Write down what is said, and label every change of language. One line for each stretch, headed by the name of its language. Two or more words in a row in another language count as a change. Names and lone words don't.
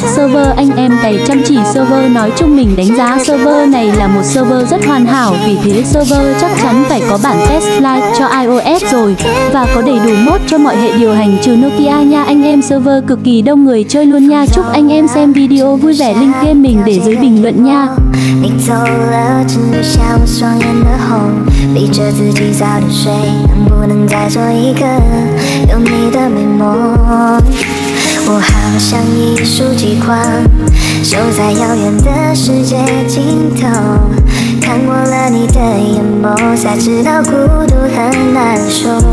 Vietnamese: Server anh em cày chăm chỉ. Server nói chung mình đánh giá server này là một server rất hoàn hảo. Vì thế server chắc chắn phải có bản
English: test live
Vietnamese: cho iOS rồi, và có đầy đủ mod cho mọi hệ điều hành trừ Nokia nha anh em. Server cực kỳ đông người chơi luôn nha. Chúc anh em xem video vui vẻ. Link game mình để dưới bình luận nha.
Chinese: 你走了，只留下我双眼的红，逼着自己早点睡，能不能再做一个有你的美梦？我好像一束极光，守在遥远的世界尽头，看过了你的眼眸，才知道孤独很难受。